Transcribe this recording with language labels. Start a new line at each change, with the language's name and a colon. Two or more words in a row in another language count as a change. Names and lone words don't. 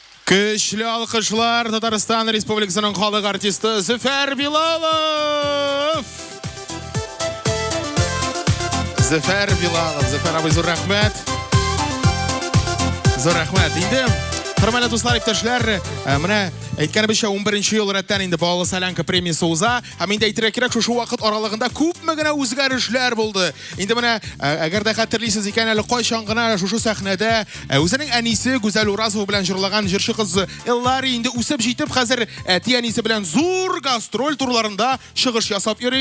Tatar: Көчлі алқышлар Татарстан Республикасының халық артисті Зөфәр Билалов. Зөфәр Билалов. Зөфәр абай, зор рахмет. Зор рахмет. Инде, хөрмәтле дуслар, иптәшләр, менә әйткәнебезчә 11нче ел рәттән инде Балы Солянка премиясе уза. Һәм инде әйтергә кирәк, шушы вакыт аралыгында күпме генә үзгәрешләр булды. Инде менә әгәр дә хәтерлисез икән, әле кайчан гына шушы сәхнәдә үзенең әнисе Гүзәл Уразова белән җырлаган җырчы кыз Эллари инде үсеп җитеп, хәзер әти әнисе белән зур гастроль турларында чыгыш ясап йөри.